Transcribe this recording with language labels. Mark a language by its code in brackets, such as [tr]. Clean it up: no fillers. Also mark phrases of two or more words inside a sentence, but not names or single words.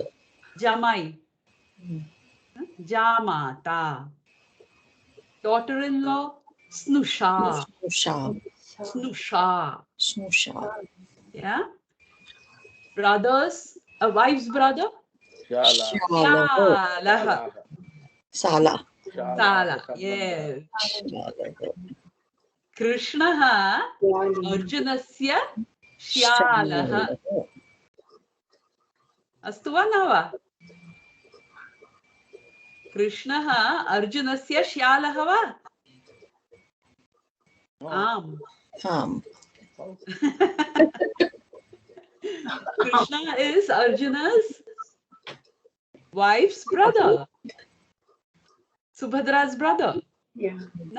[sa] Jamai. Jamata. [en] Daughter-in-law, Snusha. Snusha. Yeah. Brothers, a wife's brother, [sa] Shalaha. Sala. [en] Sala. Yes. [sa] Krishnaha, Arjunasya, Shyalaha. Astu va na va? Krishnaha, Arjunasya, Shyalaha va? [en] Krishna is Arjuna's wife's brother. Subhadra's brother. Yeah. [sa] Na?